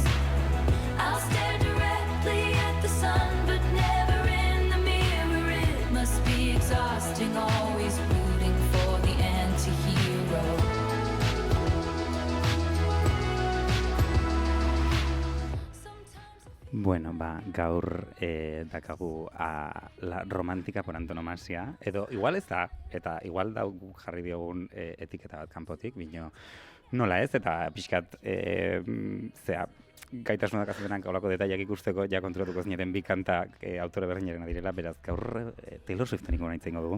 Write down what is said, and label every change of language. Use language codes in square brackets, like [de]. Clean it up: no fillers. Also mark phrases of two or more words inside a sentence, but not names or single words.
[en] I'll stare directly at the sun, but never in the mirror. It must be exhausting, always rooting for the anti-hero. [es] Bueno, [eu] gaur dakagu [es] la romántica por antonomasia, [eu] edo igual ez da, eta igual da guk jarri diogun etiketa bat kanpotik, bino nola ez, eta pixkat, gaitasun dakazutenak olako detaiak ikusteko, ja kontrolatuko zineten bi kantak autore berdinaren direla, beraz, gaur Taylor Swiften ingo nahi dugu.